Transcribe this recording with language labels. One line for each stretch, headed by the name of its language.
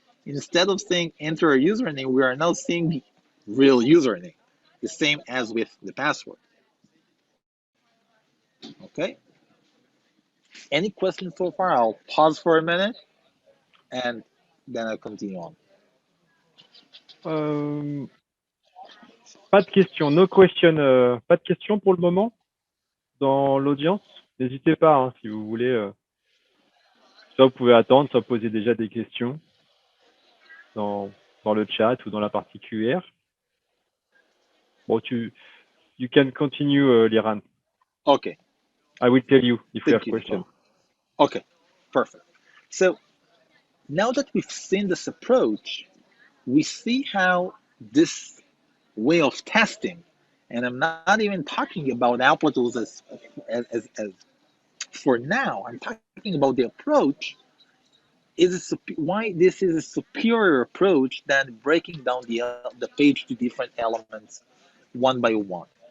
English: Instead of saying enter a username, we are now seeing the real username, the same as with the password. Okay? Any questions so far? I'll pause for a minute and then I'll continue on.
French: Pas de questions,
English: no question,
French: pas de questions pour le moment dans l'audience. N'hésitez pas, hein, si vous voulez. Soit vous pouvez attendre, soit poser déjà des questions dans le chat ou dans la partie QR.
English: Bon, you can continue, Liran. Okay. I will tell you if we have questions. Okay, perfect. So now that we've seen this approach, we see how this way of testing, and I'm not even talking about Applitools as for now, I'm talking about the approach, why this is a superior approach than breaking down the page to different elements one by one.